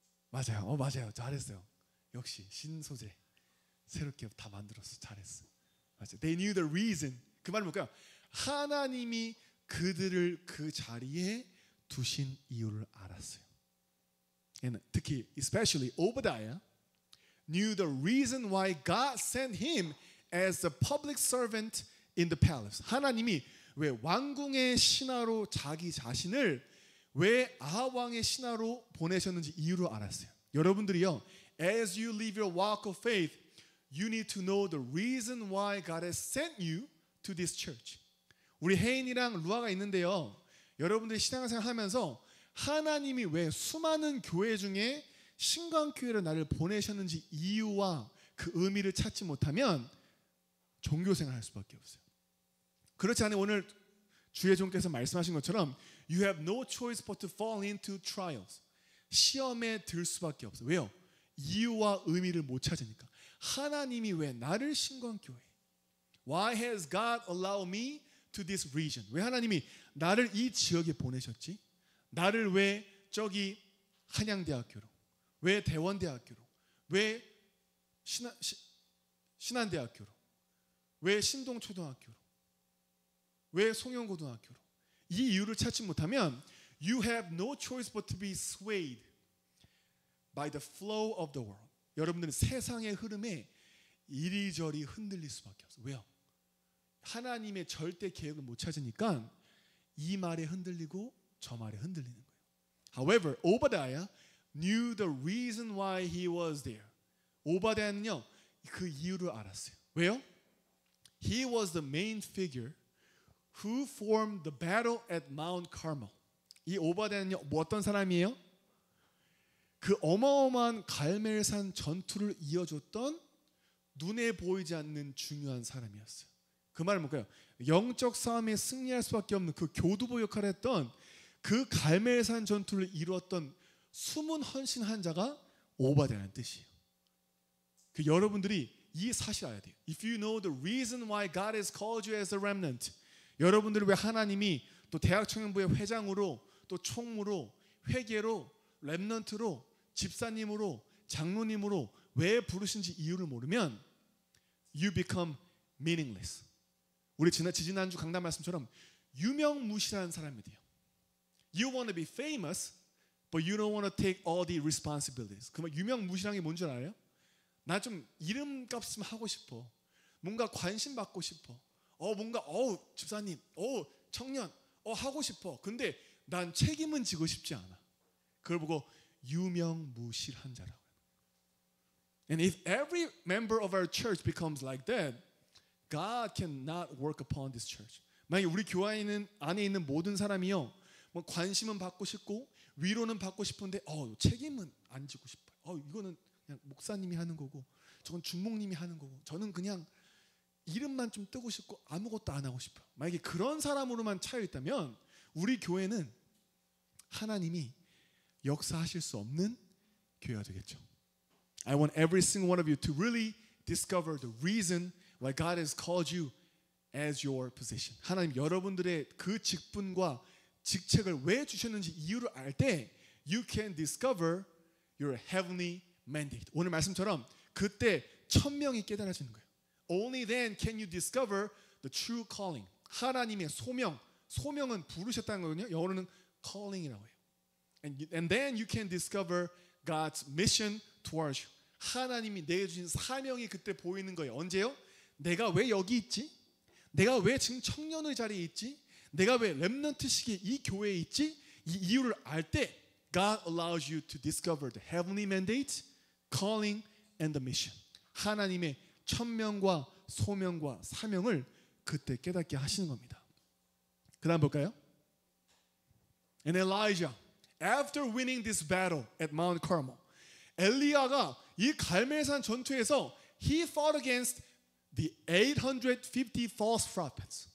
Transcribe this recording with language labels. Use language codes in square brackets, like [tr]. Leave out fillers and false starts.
[ko] 맞아요. 맞아요. 잘했어요. 역시 신소재. 새롭게 다 만들었어. 잘했어. 맞아요. [en] They knew the reason. [ko] 그 말은 뭘까요? 하나님이 그들을 그 자리에 두신 이유를 알았어요. [en] And [ko] 특히 [en] especially Obadiah knew the reason why God sent him as a public servant in the palace. [ko] 하나님이 왜 왕궁의 신하로 자기 자신을 왜 아합 왕의 신하로 보내셨는지 이유를 알았어요. 여러분들이요, [en] as you live your walk of faith, you need to know the reason why God has sent you to this church. [ko] 우리 혜인이랑 루아가 있는데요. 여러분들이 신앙생활 하면서 하나님이 왜 수많은 교회 중에 신광교회로 나를 보내셨는지 이유와 그 의미를 찾지 못하면 종교생활 할 수밖에 없어요. 그렇지 않으면 오늘 주의 종께서 말씀하신 것처럼 [en] You have no choice but to fall into trials. [ko] 시험에 들 수밖에 없어요. 왜요? 이유와 의미를 못 찾으니까. 하나님이 왜 나를 신광교회? [en] Why has God allowed me to this region? [ko] 왜 하나님이 나를 이 지역에 보내셨지? 나를 왜 저기 한양대학교로? 왜 대원대학교로? 왜 신한대학교로? 왜 신동초등학교로? 왜 송영고등학교로? 이 이유를 찾지 못하면 [en] You have no choice but to be swayed by the flow of the world. [ko] 여러분들은 세상의 흐름에 이리저리 흔들릴 수밖에 없어요. 왜요? 하나님의 절대 계획을 못 찾으니까 이 말에 흔들리고 저 말에 흔들리는 거예요. [en] However, Obadiah knew the reason why he was there. [ko] 오바댜는요, 그 이유를 알았어요. 왜요? [en] He was the main figure who formed the battle at Mount Carmel. [ko] 이 오바댜는요, 뭐 어떤 사람이에요? 그 어마어마한 갈멜산 전투를 이어줬던 눈에 보이지 않는 중요한 사람이었어요. 그 말은 뭘까요? 영적 싸움에 승리할 수밖에 없는 그 교두보 역할을 했던 그 갈멜산 전투를 이루었던 숨은 헌신한 자가 오바댜라는 뜻이에요. 그 여러분들이 이 사실 알아야 돼요. [en] If you know the reason why God has called you as a remnant, [ko] 여러분들을 왜 하나님이 또 대학 청년부의 회장으로 또 총무로 회계로 렘넌트로 집사님으로 장로님으로 왜 부르신지 이유를 모르면 [en] you become meaningless. [ko] 우리 지난주 강단 말씀처럼 유명무실한 사람이 돼요. [en] You want to be famous, but you don't want to take all the responsibilities. [ko] 그러면 유명무실한 게 뭔 줄 알아요? 나 좀 이름값 좀 하고 싶어. 뭔가 관심 받고 싶어. 뭔가 집사님, 청년, 하고 싶어. 근데 난 책임은 지고 싶지 않아. 그걸 보고 유명무실한 자라고. [en] And if every member of our church becomes like that, God cannot work upon this church. [ko] 만약에 우리 교회 안에 있는 모든 사람이요, 뭐 관심은 받고 싶고 위로는 받고 싶은데 책임은 안 지고 싶어요. 이거는 그냥 목사님이 하는 거고, 저건 주목님이 하는 거고, 저는 그냥 이름만 좀 뜨고 싶고 아무것도 안 하고 싶어요. 만약에 그런 사람으로만 차여 있다면 우리 교회는 하나님이 역사하실 수 없는 교회가 되겠죠. [en] I want every single one of you to really discover the reason why God has called you as your position. [ko] 하나님 여러분들의 그 직분과 직책을 왜 주셨는지 이유를 알 때 [en] you can discover your heavenly mandate. [ko] 오늘 말씀처럼 그때 천명이 깨달아지는 거예요. [en] Only then can you discover the true calling. [ko] 하나님의 소명. 소명은 부르셨다는 거거든요. 영어로는 calling이라고 해요. [en] And then you can discover God's mission towards you. [ko] 하나님이 내게 주신 사명이 그때 보이는 거예요. 언제요? 내가 왜 여기 있지? 내가 왜 지금 청년의 자리에 있지? 내가 왜 렘넌트 시기에 이 교회에 있지? 이 이유를 알 때 [en] God allows you to discover the heavenly mandate, calling, and the mission. [ko] 하나님의 천명과 소명과 사명을 그때 깨닫게 하시는 겁니다. 그 다음 볼까요? [en] And Elijah, after winning this battle at Mount Carmel, [ko] 엘리야가 이 갈멜산 전투에서 [en] he fought against the 850 false prophets.